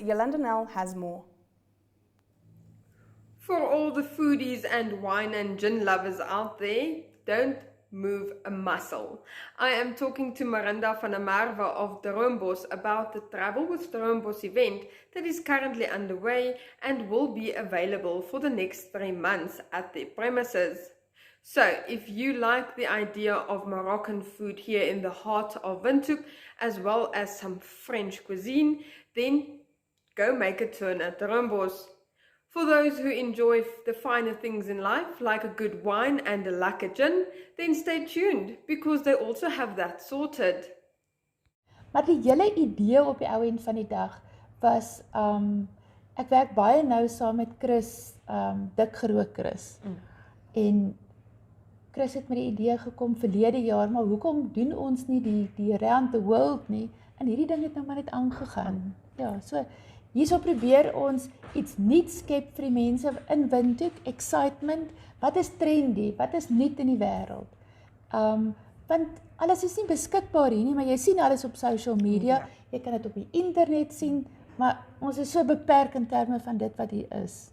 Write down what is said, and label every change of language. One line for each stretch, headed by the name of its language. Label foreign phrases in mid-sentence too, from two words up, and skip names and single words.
English: Yolanda Nell has more. For all the foodies and wine and gin lovers out there, don't move a muscle. I am talking to Miranda van der Merwe of Droombos about the Travel with Droombos event that is currently underway and will be available for the next 3 months at their premises. So, if you like the idea of Moroccan food here in the heart of Windhoek, as well as some French cuisine, then go make a turn at Droombos. For those who enjoy the finer things in life, like a good wine and a lekker gin, then stay tuned, because they also have that sorted.
Afrikaans: Maar die hele idee op die ou end van die dag was, ek werk baie nou saam met Chris, Dik Gerook Chris. En Chris het met die idee gekom verlede jaar, maar hoekom doen ons nie die
English: around the world
Afrikaans: nie? En hierdie ding het nou maar net aangegaan. Ja, so hierso probeer ons iets nuuts skep vir die mense in Windhoek, excitement, wat is trendy, wat is nuut in die wêreld? Want alles is nie beskikbaar hier nie, maar jy sien alles op
English: social media,
Afrikaans: jy kan dit op die internet sien, maar ons is so beperk in terme van dit wat hier is.